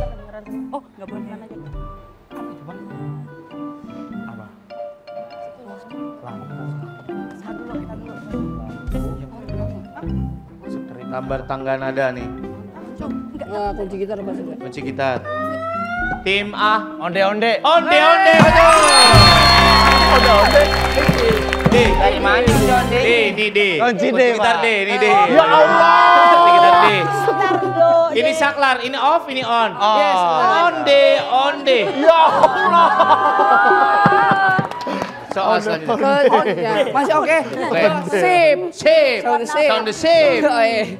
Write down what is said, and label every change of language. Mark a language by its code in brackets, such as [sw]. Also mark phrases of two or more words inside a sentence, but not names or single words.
[id] Oh, nggak boleh mana aja. Apa? Gambar tangga nada nih. Kunci gitar Pak Surya. Kunci gitar. Tim A. Onde-onde. Onde-onde betul. Onde-onde. D. Dari mana ini onde? D, ini D. Kunci D, gitar Pak. D, ini D. [ar] يا الله. [id] Kunci gitar D. Bentar. Ini saklar, ini off, ini on. Yes. Onde, onde. [ar] يا الله. [id] Soal selanjutnya. Ya, masih oke. Oke. Sip. Sip. Sound the sip. Sound the sip. Oh, iya.